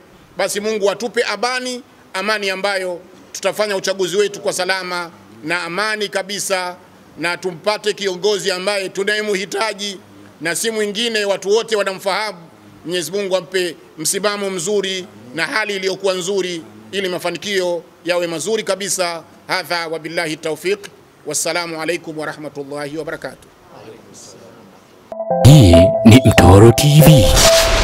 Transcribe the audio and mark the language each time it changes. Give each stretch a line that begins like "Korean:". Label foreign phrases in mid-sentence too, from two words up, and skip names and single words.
Swahili: Basi Mungu atupe amani ambayo tutafanya uchaguzi wetu kwa salama na amani kabisa, na tumpate kiongozi ambaye tunayemhitaji na si mwingine, watu wote wanamfahamu. Mwenyezi Mungu ampe msimamo mzuri na hali iliyokuwa nzuri ili mafanikio yawe mazuri kabisa.
Arabic: هذا وبالله توفيق. والسلام عليكم ورحمة الله وبركاته.
Swahili: Hii ni Mtoro TV.